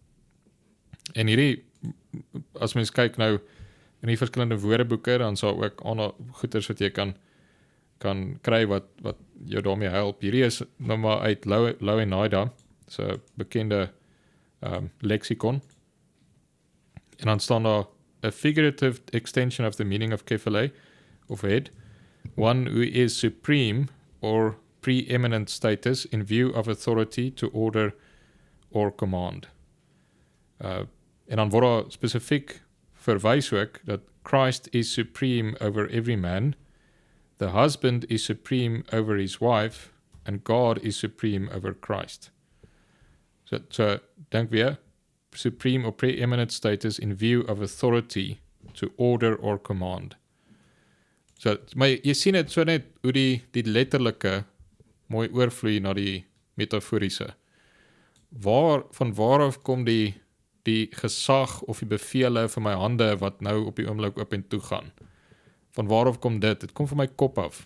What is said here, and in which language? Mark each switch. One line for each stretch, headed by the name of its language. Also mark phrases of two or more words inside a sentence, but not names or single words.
Afrikaans: En hierdie, as mens kyk nou in die verskillende woordeboeke, dan sal ook ander goeters wat jy kan kry wat jou daarmee help. Hierdie is nou maar uit Louw-Nida, so 'n bekende lexicon. En dan staan daar,
English: a figurative extension of the meaning of kephale, of head, one who is supreme or preeminent status in view of authority to order or command.
Afrikaans: En dan word daar spesifiek verwys ook dat
English: Christ is supreme over every man, the husband is supreme over his wife, and God is supreme over Christ.
Afrikaans: So dink weer,
English: supreme or preeminent status in view of authority to order or command.
Afrikaans: So, maar jy sien dit so net hoe die letterlike mooi oorvloei na die metaforiese. Van waar af kom die die gesag of die bevele vir my hande wat nou op die oomblik op en toe gaan. Van waarof kom dit? Dit kom van my kop af.